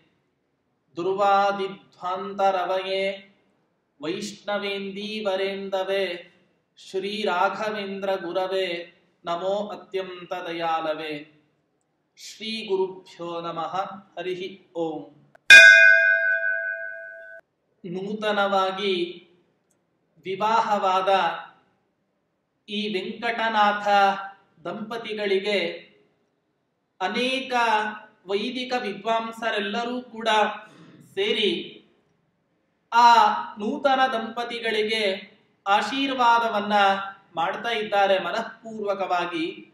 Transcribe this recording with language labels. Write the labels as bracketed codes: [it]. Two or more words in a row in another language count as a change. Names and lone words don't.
[sa] दुर्वादिध्वान्तरवये वैष्णवेन्दीवरेन्दवे श्रीराघवेन्द्रगुरवे नमो अत्यन्तदयालवे. श्रीगुरुभ्यो नमः. हरिः ओಂ. [kn] ನೂತನವಾಗಿ ವಿವಾಹವಾದ ಈ ವೆಂಕಟನಾಥ ದಂಪತಿಗಳಿಗೆ ಅನೇಕ ವೈದಿಕ ವಿದ್ವಾಂಸರೆಲ್ಲರೂ ಕೂಡ ಸೇರಿ ಆ ನೂತನ ದಂಪತಿಗಳಿಗೆ ಆಶೀರ್ವಾದವನ್ನ ಮಾಡ್ತಾ ಇದ್ದಾರೆ ಮನಃಪೂರ್ವಕವಾಗಿ.